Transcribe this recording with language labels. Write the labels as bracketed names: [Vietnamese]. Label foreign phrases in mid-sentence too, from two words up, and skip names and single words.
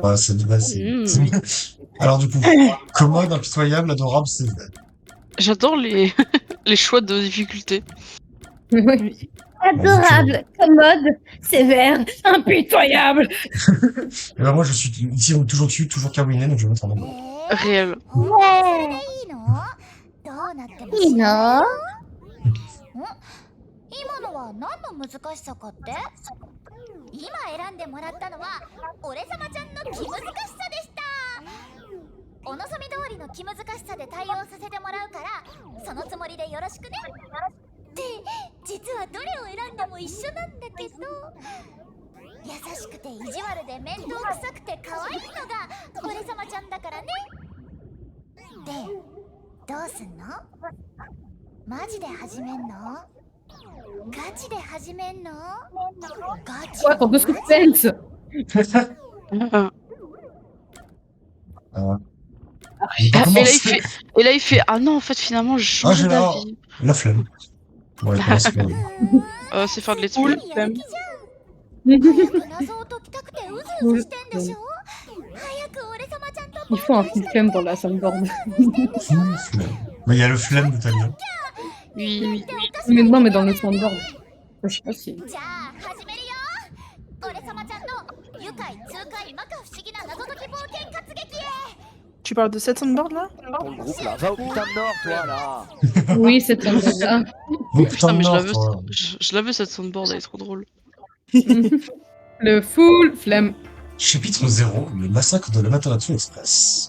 [French] Voilà, c'est Alors du coup, commode, impitoyable, adorable, c'est J'adore les les choix de difficulté. Oui. Adorable, commode, sévère, impitoyable. Et ben moi je suis ici toujours dessus, toujours Kawiné, donc je vais mettre en mode. Réel. [Japanese] いいの？今のは何の難しさかって？今選んでもらったのは俺様ちゃんの気難しさでした。お望み通りの気難しさで対応させてもらうからそのつもりでよろしくね。って実はどれを選んでも一緒なんだけど、優しくて意地悪で面倒くさくて可愛いのが俺様ちゃんだからね。で、どうすんの？マジで始めんの？ガチで始めんの？ガチ [French] Ouais, pour deux suspense. Et là il fait ah non en fait finalement je change j'ai d'avis. La flemme. Ouais, c'est pas C'est faire de [English] let's play. [Japanese] 謎を解きたくてうずうずしてんでしょ？早く俺様ちゃんと [French] Il faut un système dans la soundboard. Mais il y a le flemme de Tania. Oui. Mais non, mais dans le soundboard. Je sais pas si. [Japanese] じゃあ始めるよ。俺様ちゃんの愉快痛快摩訶不思議な謎解き冒険活劇へ。 [French] Tu parles de cette soundboard là? Ton groupe là, va au putain de nord, toi là! Oui, c'est soundboard. Oh, Putain mais mort, je la veux cette soundboard, elle est trop drôle. Le full flemme. Chapitre 0, le massacre de l'Amaterasu Express.